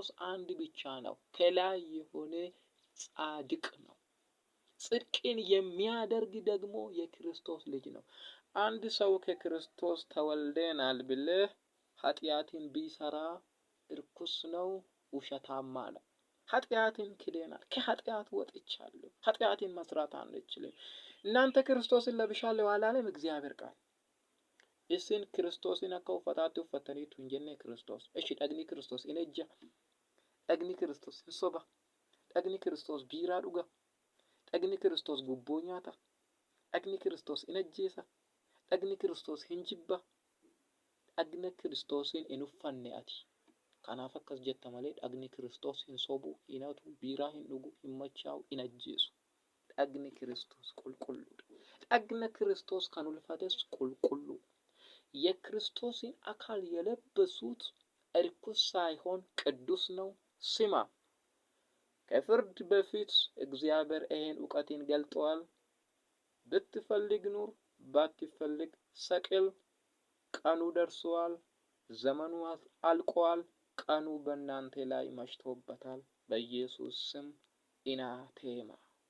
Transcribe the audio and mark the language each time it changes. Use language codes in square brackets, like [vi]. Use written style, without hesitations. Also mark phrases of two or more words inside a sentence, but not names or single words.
[am] አንድ ብቻ ነው፣ ከላይ የሆነ ጻድቅ ነው። ጽድቅን የሚያደርግ ደግሞ የክርስቶስ ልጅ ነው። አንድ ሰው ከክርስቶስ ተወልደናል ብለህ ኃጢአትን ቢሰራ እርኩስ ነው፣ ውሸታማ ነው። ኃጢአትን ክደናል፣ ከኃጢአት ወጥቻለሁ፣ ኃጢአትን መስራት አንችልም። እናንተ ክርስቶስን ለብሻለሁ አላለም እግዚአብሔር ቃል። [om] isin Kiristoosin akka uffataatti uffataniitu hin jenne Kiristoos. Eshi dhagni Kiristoos in ejja. Dhagni Kiristoos hin soba. Dhagni Kiristoos biiraa dhuga. Dhagni Kiristoos gubboo nyaata. Dhagni Kiristoos in ajjeesa. Dhagni Kiristoos hin jibba. Dhagna Kiristoosin in uffanne ati. Kanaaf akkas jetta malee dhagni Kiristoos hin sobu, hin hatu, biiraa hin dhugu, hin machaa'u, hin ajjeesu. Dhagni Kiristoos qulqulluudha. Dhagna Kiristoos kan ulfates qulqullu. [am] የክርስቶስን አካል የለበሱት እርኩስ ሳይሆን ቅዱስ ነው። ስማ፣ ከፍርድ በፊት እግዚአብሔር ይህን እውቀትን ገልጧል። ብትፈልግ ኑር፣ ባትፈልግ ሰቅል። ቀኑ ደርሷል። ዘመኑ አልቋል። ቀኑ በእናንተ ላይ መሽቶበታል። በኢየሱስ ስም ኢናቴማ